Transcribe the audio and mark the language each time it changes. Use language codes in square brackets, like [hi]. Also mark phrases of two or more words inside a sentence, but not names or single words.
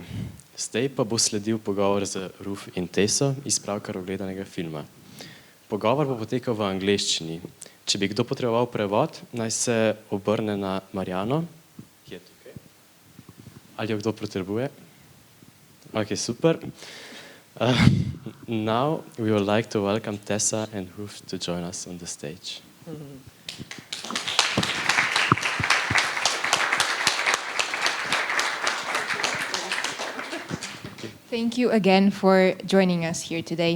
[sl] Zdaj pa bo sledil pogovor z Ruth in Tesso iz pravkar ogledanega filma. Pogovor bo potekal v angleščini. Če bi kdo potreboval prevod, naj se obrne na Marjano, ki je tukaj. Ali jo kdo potrebuje? Ok, super. [en] Now we would like to welcome Tessa and Ruth to join us on the stage. Thank you again for joining us here today.